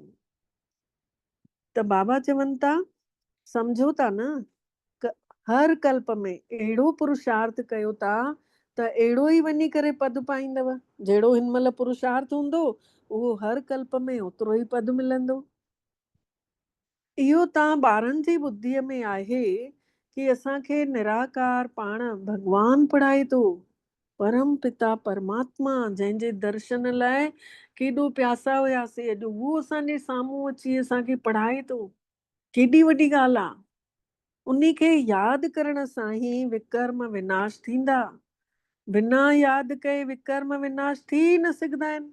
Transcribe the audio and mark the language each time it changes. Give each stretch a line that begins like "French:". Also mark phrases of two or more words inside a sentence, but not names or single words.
Sindhi: त बाबा चवनि था सम्झो था न, हर कल्प में अहिड़ो पुरुषार्थ कयो था त अहिड़ो ई वञी करे पद पाईंदव। जहिड़ो हिन महिल पुरुषार्थ हूंदो उहो हर कल्प में ओतिरो ई पद मिलंदो। इहो तव्हां ॿारनि जी ॿुद्धीअ में आहे कि असांखे निराकार पाण भगवान पढ़ाए थो, परम पिता परमात्मा जंहिंजे दर्शन लाइ केॾो प्यासा हुयासीं, अॼु उहो असांजे साम्हूं अची असांखे पढ़ाए थो। केॾी वॾी ॻाल्हि आहे। उन्ही खे यादि करण सां ई विकर्म विनाश थींदा। बिना यादि कए विकर्म विनाश थी न सघंदा आहिनि।